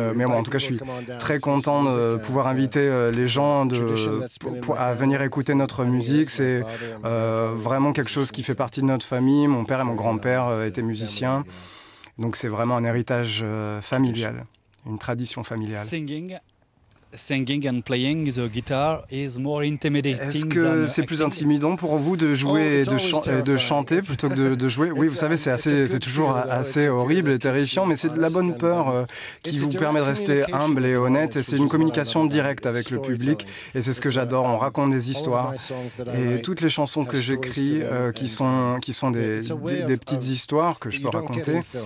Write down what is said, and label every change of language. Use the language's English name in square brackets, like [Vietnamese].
[French] Mais bon, en tout cas, je suis très content de pouvoir inviter les gens à venir écouter notre musique. C'est vraiment quelque chose qui fait partie de notre famille. Mon père et mon grand-père étaient musiciens. Donc, c'est vraiment un héritage familial, une tradition familiale. [English] Singing and playing the guitar is more intimidating. [French] Est-ce que c'est plus intimidant pour vous de jouer et de chanter plutôt que de jouer? Oui, vous savez, c'est toujours assez horrible et terrifiant, mais c'est de la bonne peur qui vous permet de rester humble et honnête. Et c'est une communication directe avec le public, et c'est ce que j'adore. On raconte des histoires. Et toutes les chansons que j'écris, qui sont des petites histoires que je peux raconter.